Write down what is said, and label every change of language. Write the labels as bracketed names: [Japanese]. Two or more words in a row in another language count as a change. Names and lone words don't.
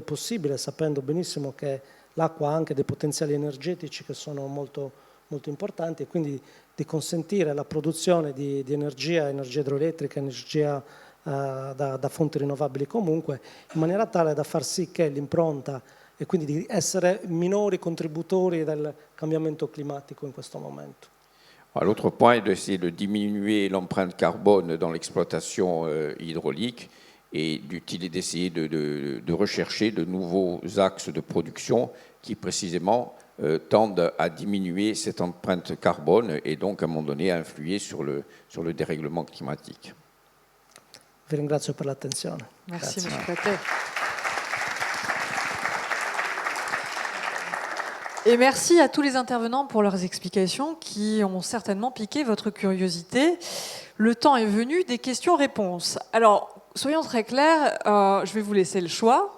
[Italian] possibile, sapendo benissimo che l'acqua ha anche dei potenziali energetici che sono molto, molto importanti, e quindi di consentire la produzione di energia idroelettrica, energia da fonti rinnovabili comunque, in maniera tale da far sì che l'impronta e quindi di essere minori contributori del cambiamento climatico in questo momento. [French] L'autre point est d'essayer de diminuer l'empreinte carbone dans l'exploitation hydraulique et d'essayer de rechercher de nouveaux axes de production qui précisément tendent à diminuer cette empreinte carbone et donc à un moment donné à influer sur le dérèglement climatique. [Italian] Vi ringrazio per l'attenzione. [French] Merci, [Italian] Grazie. [French] M. Patet. Et merci à tous les intervenants pour leurs explications qui ont certainement piqué votre curiosité. Le temps est venu des questions-réponses. Alors, soyons très clairs, je vais vous laisser le choix.